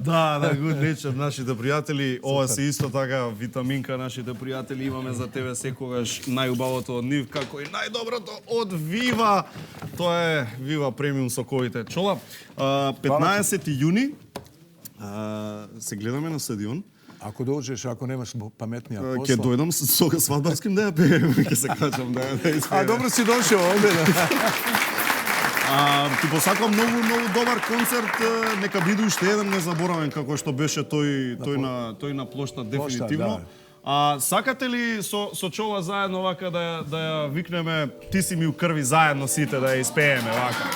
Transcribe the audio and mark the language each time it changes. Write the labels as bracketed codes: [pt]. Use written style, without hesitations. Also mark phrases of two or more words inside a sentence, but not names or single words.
[mk] Да, Good Nature, нашите пријатели. Ова се исто така витаминка, нашите пријатели. Имаме за тебе секогаш најубавото од нив, како и најдоброто од Viva. Тоа е Viva премиум соковите. Чола, 15 јуни се гледаме на стадион. [bs] Ako dođeš, ako nemaš pametnija posla... [mk] Ќе дојдам со свадбарским да ја пеем, ќе се качам да испеем. [bs] Dobro si došao ovde. [mk] Ти посакувам многу добар концерт, нека биде уште еден незаборавен како што беше тој на плошта дефинитивно. Сакате ли со Чола заедно вака да ја викнеме Ти си ми у крви заедно сите да ја испееме вака?